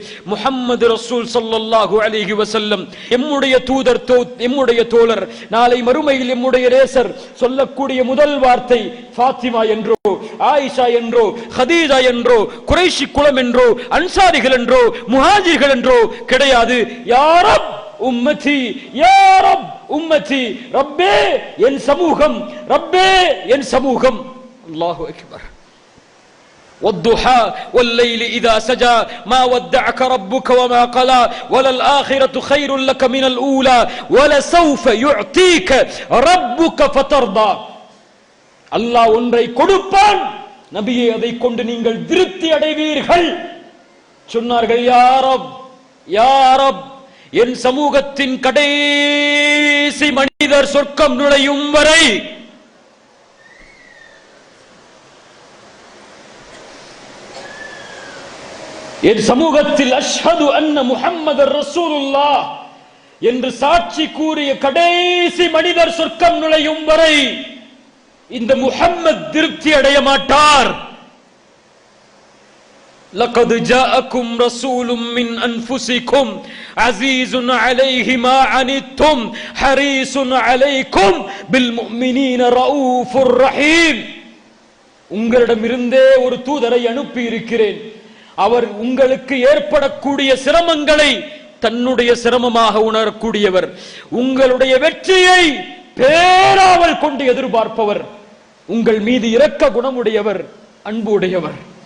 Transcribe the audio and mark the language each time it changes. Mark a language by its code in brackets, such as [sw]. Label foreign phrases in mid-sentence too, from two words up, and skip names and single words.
[ta] முஹம்மது [ar] رسول صلى الله عليه وسلم [ta] எம்முடைய தூதர், எம்முடைய தோழர், நாளை மறுமையில் எம்முடைய ரேசர் சொல்லக்கூடிய முதல் வார்த்தை ஃபாத்திமா என்றோ, ஆயிஷா என்றோ, ஹதீஜா என்றோ, குறைஷி குலம் என்றோ, அன்சாரிகள் என்றோ, முஹாஜிர்கள் என்றோ கிடையாது. [ar] يا رب أمتي، يا رب أمتي. [ta] ரப்பே என் சமூகம், ரப்பே என் சமூகம். [ar] الله أكبر. والضحى والليل إذا سجى ما ودعك ربك وما قلى وللآخرة خير لك من الأولى ولسوف يعطيك ربك فترضى. [ta] அல்லாஹ் ஒன்றை கொடுப்பான், நபியே, அதை கொண்டு நீங்கள் திருப்தி அடைவீர்கள் சொன்னார்கள். [ar] يا رب، يا رب, [ta] என் சமூகத்தின் கடைசி மனிதர் சொர்க்கம் நுழையும் வரை என் சமூகத்தில் [ar] أشهد أن محمدا رسول الله [ta] என்று சாட்சி கூறிய கடைசி மனிதர் சொர்க்கம் நுழையும் வரை இந்த முஹம்மத் திருப்தி அடைய மாட்டார். [ar] لقد جاءكم رسول من أنفسكم عزيز عليه ما عنتم حريص عليكم بالمؤمنين رؤوف رحيم. [ta] உங்களிடமிருந்தே ஒரு தூதரை அனுப்பி இருக்கிறேன். அவர் உங்களுக்கு ஏற்படக்கூடிய சிரமங்களை தன்னுடைய சிரமமாக உணரக்கூடியவர், உங்களுடைய வெற்றியை பேராவல் கொண்டு எதிர்பார்ப்பவர், உங்கள் மீது இரக்க குணமுடையவர், அன்பு உடையவர்.